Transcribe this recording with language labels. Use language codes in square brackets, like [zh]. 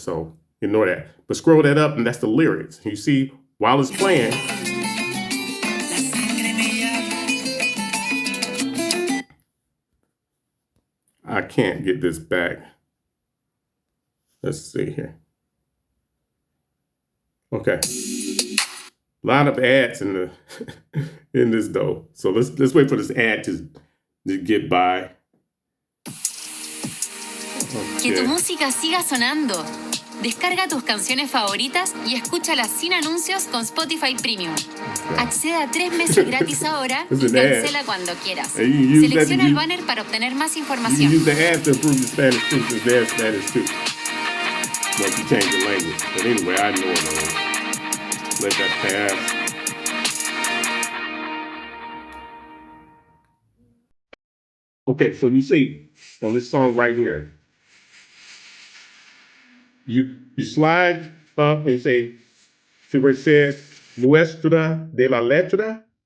[en] So ignore that. But scroll that up, and that's the lyrics. You see, while it's playing, I can't get this back. Let's see here. Okay. A lot of ads in the in this though. So let's wait for this ad to get by. [es] Que tu música siga sonando. Descarga tus canciones favoritas y escúchalas sin anuncios con Spotify Premium. Accede a 3 meses gratis ahora y cancela cuando quieras. Selecciona el banner para obtener más información. [en] You can use the ad to improve your Spanish too, because there's Spanish too. Once you change the language. But anyway, I know it. Let that pass. Okay, so you see on this song right here, you slide up and say, see where it says [es] Muestra de la Letra?